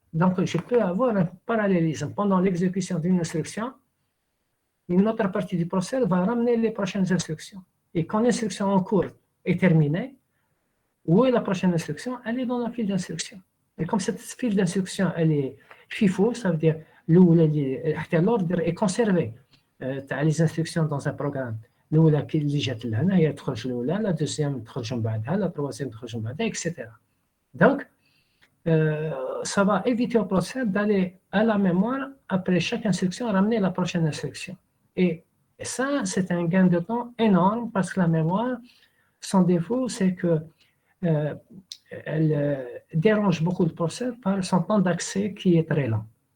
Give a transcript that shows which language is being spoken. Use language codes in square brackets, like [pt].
[fr] Donc, je peux avoir un parallélisme. Pendant l'exécution d'une instruction, une autre partie du processeur va ramener les prochaines instructions. Et quand l'instruction en cours est terminée, où est la prochaine instruction? Elle est dans la file d'instruction. Et comme cette file d'instruction, elle est FIFO, ça veut dire l'ordre est conservé. Les instructions dans un programme. [ar] الأولى اللي جات لهنا هي تخرج الأولى، لا دوزيام تخرج من بعدها، لا تروازيام تخرج من بعدها, etc. [fr] Donc, ça va éviter au processeur d'aller à la mémoire après chaque instruction, ramener la prochaine instruction. Et ça, c'est un gain de temps énorme parce que la mémoire, son défaut, c'est que elle dérange beaucoup le processeur par son temps d'accès qui est très lent.